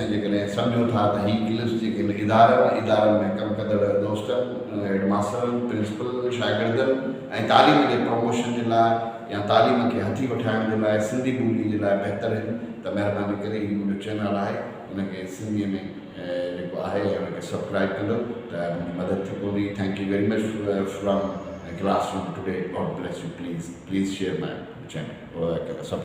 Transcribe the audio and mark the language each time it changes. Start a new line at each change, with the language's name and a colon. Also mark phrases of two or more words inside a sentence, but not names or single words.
Sindhi: ऐं जेकॾहिं सम्झो था त हीअ क्लिप्स जेके इदारनि में कमु कंदड़ दोस्तनि, हेड मास्टरनि, प्रिंसिपल, शागिर्दनि ऐं तालीम जे प्रमोशन जे लाइ या तालीम खे हथी वठाइण जे लाइ, सिंधी ॿोली जे लाइ बहितर आहिनि। त महिरबानी करे हीअ मुंहिंजो चैनल आहे उनखे सिंधीअ में जेको आहे उनखे सब्सक्राइब कंदो त मुंहिंजी मदद थी पवंदी।
English: thank you very much from classroom today. God bless you. Please share my channel.